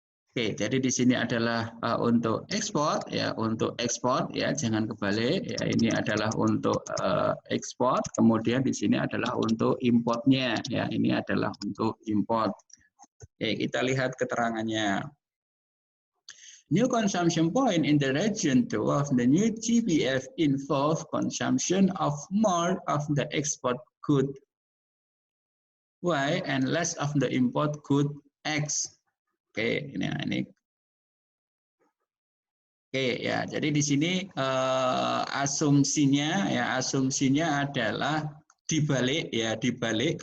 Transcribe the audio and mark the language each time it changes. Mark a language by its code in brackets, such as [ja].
[id] Oke, jadi di sini adalah untuk ekspor ya, jangan kebalik ya, ini adalah untuk ekspor, kemudian di sini adalah untuk importnya ya, ini adalah untuk import. Oke, kita lihat keterangannya. [en] New consumption point in the region 2 of the new GPF involve consumption of more of the export good Y and less of the import good X. [id] Oke, ini. Oke ya, jadi di sini asumsinya adalah dibalik ya, dibalik.